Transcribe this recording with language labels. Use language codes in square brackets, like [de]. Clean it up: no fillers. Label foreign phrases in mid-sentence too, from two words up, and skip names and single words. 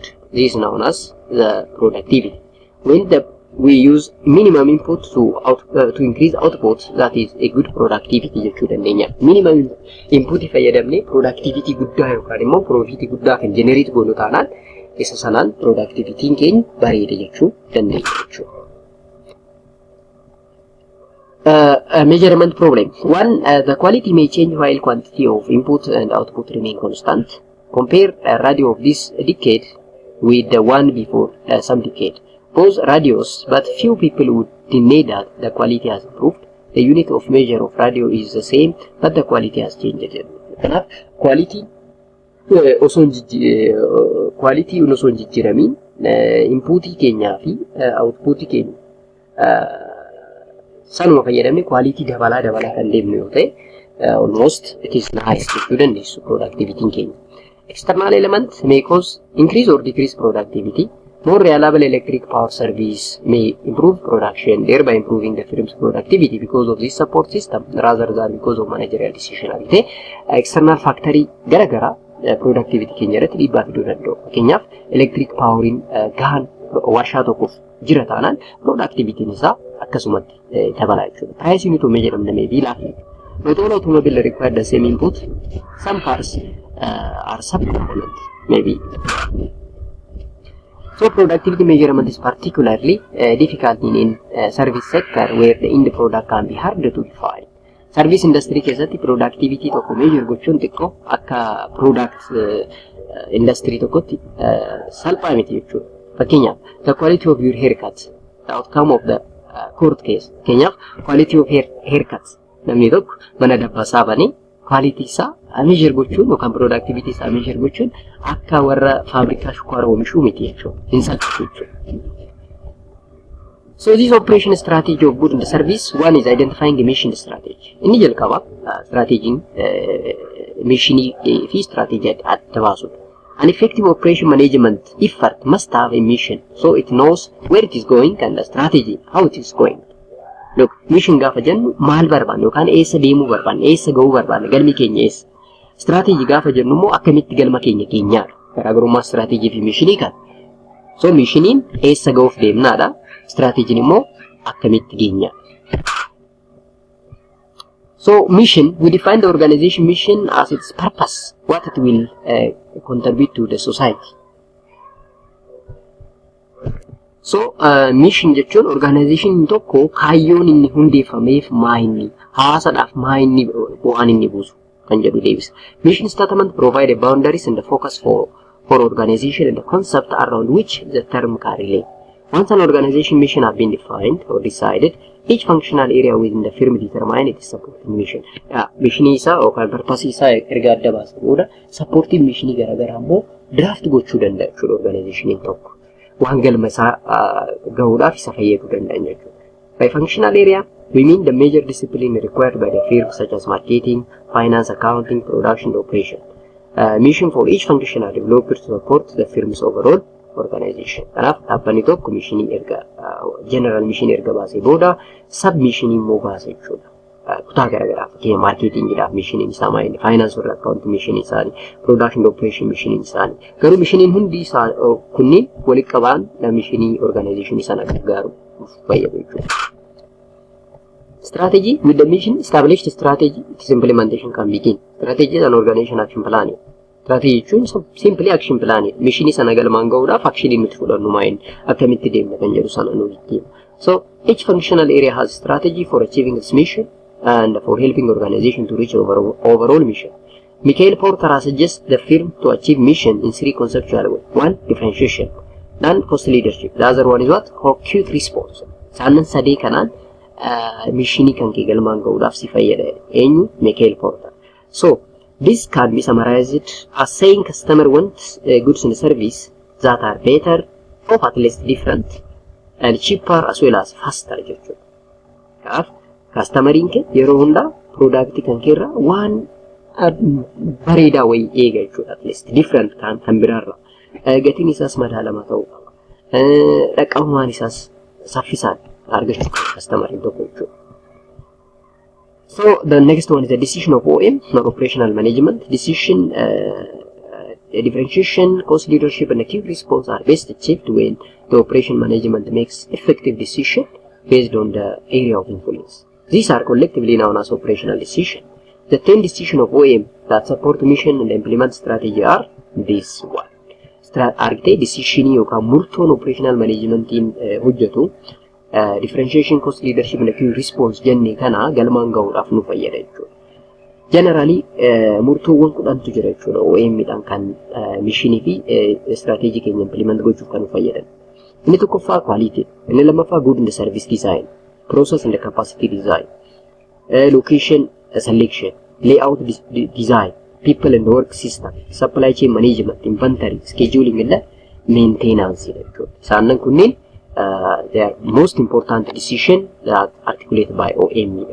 [en] This is known as the productivity. When we use minimum input to increase output, that is a good productivity [om] jechuudha dandeenya. [en] Minimum input [om] fayyadamne productivity guddaa yookaan immoo profit guddaa kan generate goonu taanaan isa sanaan productivity keenya bareeda jechuu dandeenya jechuudha. [en] Measurement problem. One, the quality may change while quantity of input and output remain constant. Compare a radio of this decade with the one before some decade. Both radios, but few people would deny that the quality has improved. The unit of measure of radio is the same, but the quality has changed. [om] Kanaaf quality osoo hin jijjiiramin inputii keenyaa fi outputii keenya sanuma fayyadamne quality dabalaa kan deemnu yoo ta'e [en] almost it is nice [om] jechuu dandeessu productivity keenya. [en] External elements may cause increase or decrease productivity. More reliable electric power service may improve production, thereby improving the firm's productivity because of this support system rather than because of managerial decision. [om] External factory garagara productivity keenya irratti dhiibbaa fiduu danda'u. Fakkeenyaaf [en] electric poweriin [om] gahaan warshaa tokkoof jira taanaan productivity'n isaa akkasumatti dabala jechuudha. [en] Price unit of measurement may be lacking. Not all automobile require the same input. Some parts are sub-component, maybe. So productivity measurement is particularly difficult in service sector where the end product can be harder to define. Service industry [om] keessatti productivity tokko measure gochuun xiqqoo akka [en] product industry [om] tokkotti salphaa miti jechuudha. [en] Fakkeenyaaf the quality of your haircut, the outcome of the court case. [om] Fakkeenyaaf [en] quality of haircuts. [om] Namni tokko mana dabbasaa banee quality isaa measure gochuun yookaan productivity isaa measure gochuun akka warra faabrikaa shukkaara oomishuu miti jechuudha. Hin salphatu jechuudha. [en] So this operation strategy of good in the service, one is identifying the mission strategy. [om] Inni jalqaba [en] strategy mission [om] fi strategy adda baasudha. [en] An effective operation management effort must have a mission, so it knows where it is going and the strategy how it is going. [om] Look, mission gaafa jennu maal barbaanne yookaan eessa deemuu barbaanne, eessa gahuu barbaanne, galmi keenya eessa. Strategy gaafa jennu immoo akkamitti galma keenya keenyaadha. Garaagarummaa strategy fi missionii kan. So missioniin eessa gahuuf deemnaadha. Strategy immoo akkamitti geenya. [en] So mission, we define the organization mission as its purpose, what it will contribute to the society. So mission [om] jechuun organization tokko kaayyoon inni hundeeffameef maa inni hawaasadhaaf maa inni bu'aan inni buusu kan jedhu deebisa. [en] Mission statement provide a boundaries and the focus for organization and the concept around which the term can relate. Once an organization mission has been defined or decided, each functional area within the firm determine its supporting mission. [om] Mission isa yookaan purpose isa erga adda baasan booda [en] supporting mission [om] garaagaraa immoo draft gochuu danda'a jechuudha organization tokko. Waan galma isaa gahuudhaaf isa fayyaduu danda'an jechuudha. [en] By functional area, we mean the major discipline required by the firm such as marketing, finance, accounting, production, operation. Mission for each functional developer to support the firm's overall organization. [om] Kanaaf dhaabbanni tokko mishinii erga [en] general mission [om] erga baasee booda [en] sub mission [om] immoo baasee jechuudha. Kutaa garaagaraa fakkeenyaaf marketingidhaaf mishiniin isaa maayini, finance warra accounting mishiniin isaanii, [en] production operation [om] mishiniin isaanii. Garuu mishiniin hundi isaa kunniin walitti qabaan mishinii organization sana gargaaru fayyadu jechuudha. [en] Strategy with the mission established strategy its implementation can begin. Strategy is an organization action plan. Strategy jechuun simply action plan. [om] Mishinii sana galmaan gahuudhaaf action nuti fudhannu maayini akkamitti deemna kan jedhu sana nuti deemna. [en] So each functional area has strategy for achieving its mission and for helping organization to reach overall mission. Michael Porter has suggested the firm to achieve mission in three conceptual ways. One, differentiation. Then cost leadership. The other one is what? Acute response. [om] Saanan sadee kanaan mishinii kan kee galmaan gahuudhaaf si fayyada eenyu? [en] Michael Porter. So this can be summarized as saying customer wants goods and service that are better, or at least different, and cheaper as well as faster jechuudha. [om] Customeriin kee yeroo hundaa product kan keerra waan bareedaa wayii eega jechuudha. [en] At least different [om] kan biraarra. Gatiin isaas madaalama ta'uu qaba. Dhaqqabumaan isaas saffisaan argachuu qaba customeriin tokko jechuudha. [en] So the next one is the decision of OM, not operational management. Decision, differentiation, cost leadership, and acute response are best achieved when the operation management makes effective decision based on the area of influence. These are collectively known as operational decision. The 10 decisions of OM that support mission and implement strategy are this one. [om] Argitee decision yookaan murtoon [en] operational management [om] hojjetu [en] differentiation, cost leadership and acute response [om] jennee kana galmaan gahuudhaaf nu fayyada jechuudha. Generally murtoowwan 10tu jira jechuudha OM dhaan kan mishinii fi strategy keenya implement gochuuf kan nu fayyadan. Inni tokkoffaa [en] quality, [om] inni lammaffaa [en] good in the service design, process and the capacity design, location selection, layout design, people and work system, supply chain management, inventory, scheduling and maintenance. [om] Saanan kunniin [en] they are most important decision that articulated by OM.